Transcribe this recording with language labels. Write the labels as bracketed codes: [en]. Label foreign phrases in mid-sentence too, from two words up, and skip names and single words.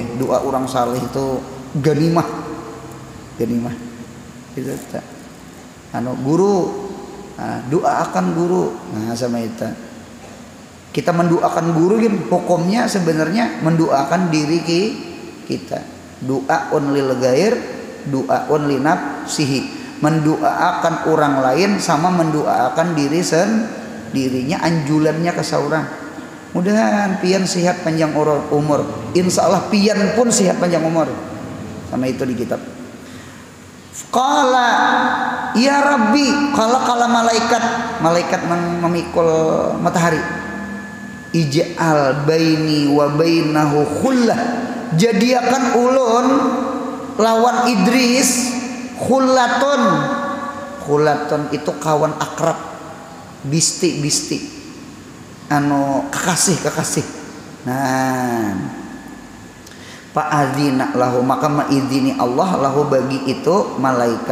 [bjn] Doa orang saleh itu ganimah itu guru. Nah, doakan guru. Nah, sama itu kita mendoakan guru kan hukumnya sebenarnya mendoakan diri kita. [ar] دعاء للغير دعاء لنفسه. [bjn] Mendoakan orang lain sama mendoakan diri sendirinya, anjulannya ke seorang. Mudahan pian sehat panjang umur. Insya Allah pian pun sehat panjang umur. Sama itu di kitab. [ar] قال يا رب, [bjn] kala malaikat memikul matahari. [ar] اجعل بيني وبينه خلة. [bjn] Jadiakan ulun lawan Idris khullatun. Khullatun itu kawan akrab, bisti kekasih. Nah, [ar] فأذن له, [bjn] maka mengizini Allah lahu bagi itu malaikat.